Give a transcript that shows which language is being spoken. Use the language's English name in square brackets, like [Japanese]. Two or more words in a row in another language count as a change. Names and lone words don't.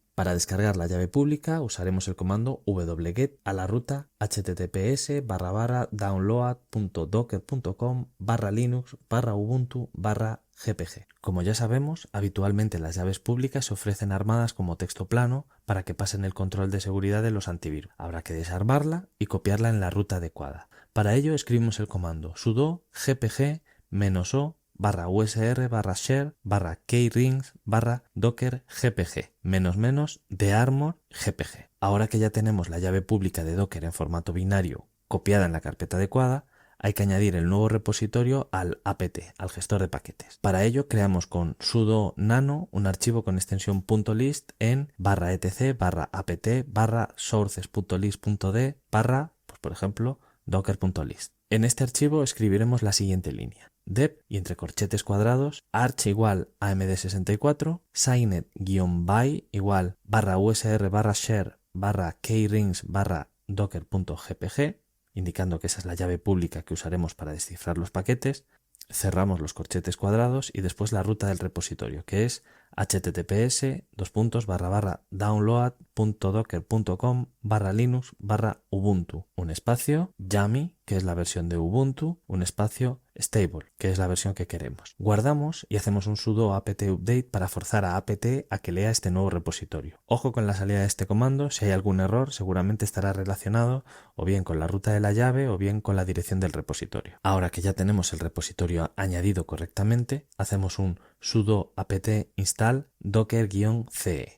[Spanish] Para descargar la llave pública usaremos el comando wget a la ruta https://download.docker.com/linux/ubuntu/gpg. Como ya sabemos, habitualmente las llaves públicas se ofrecen armadas como texto plano para que pasen el control de seguridad de los antivirus. Habrá que desarmarla y copiarla en la ruta adecuada. Para ello escribimos el comando sudo gpg -o /usr/share/keyrings/docker gpg --dearmor gpg. Ahora que ya tenemos la llave pública de Docker en formato binario copiada en la carpeta adecuada, hay que añadir el nuevo repositorio al apt, al gestor de paquetes. Para ello creamos con sudo nano un archivo con extensión .list en /etc/apt/sources.list.d/, por ejemplo, docker.list. En este archivo escribiremos la siguiente línea. dep y entre corchetes cuadrados arch igual amd64, signet-by igual /usr/share/keyrings/docker.gpg, indicando que esa es la llave pública que usaremos para descifrar los paquetes. Cerramos los corchetes cuadrados y después la ruta del repositorio, que es https://download.docker.com/linux/ubuntu, un espacio yami, que es la versión de Ubuntu, un espacio stable, que es la versión que queremos. Guardamos y hacemos un sudo apt update para forzar a apt a que lea este nuevo repositorio. Ojo con la salida de este comando, si hay algún error seguramente estará relacionado o bien con la ruta de la llave o bien con la dirección del repositorio. Ahora que ya tenemos el repositorio añadido correctamente, hacemos un sudo apt install docker-ce.